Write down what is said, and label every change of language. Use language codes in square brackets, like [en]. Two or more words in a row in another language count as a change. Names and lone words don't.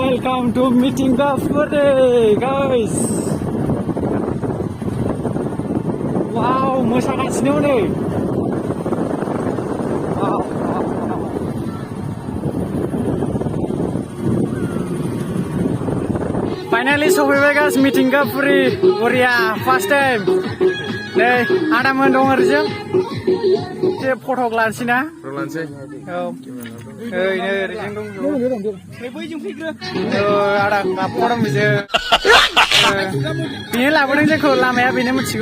[en] Welcome to Mitinggapuri, guys. Wow, [brx] mosaगासिनो नै. Wow. Finally सफैबाय guys Mitinggapuri, बरिया [en] first time. [brx] नै आदामोन दं ओरैजों. जे फटक लानोसै ना? लानोसै. औ. नै ओरैजों दं. नै बैजों फैग्रो. आदा गाबखौरां बिजों. बेनो लाबोदों जोंखौ लामाया बेनो मिथिगौ.